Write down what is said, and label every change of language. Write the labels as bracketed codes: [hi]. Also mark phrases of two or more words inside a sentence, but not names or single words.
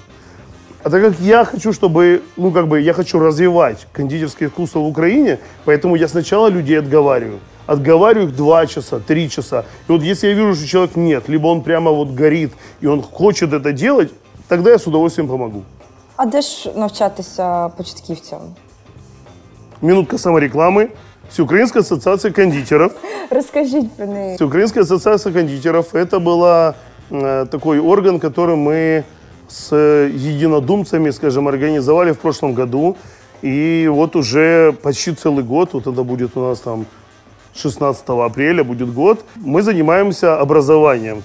[ru] А так как я хочу, чтобы, ну, как бы, я хочу развивать кондитерское искусство в Украине, поэтому я сначала людей отговариваю. Отговариваю их 2 часа, 3 часа. И вот если я вижу, что человек нет, либо он прямо вот горит, и он хочет это делать, тогда я с удовольствием помогу. [uk] А де ж навчатися початківцям? [ru] Минутка саморекламы. Всеукраинская ассоциация кондитеров. Расскажите [uk] про неї. [ru] Всеукраинская ассоциация кондитеров – это был такой орган, который мы с единодумцами, скажем, организовали в прошлом году. И вот уже почти целый год, вот это будет у нас там 16 апреля будет год, мы занимаемся образованием.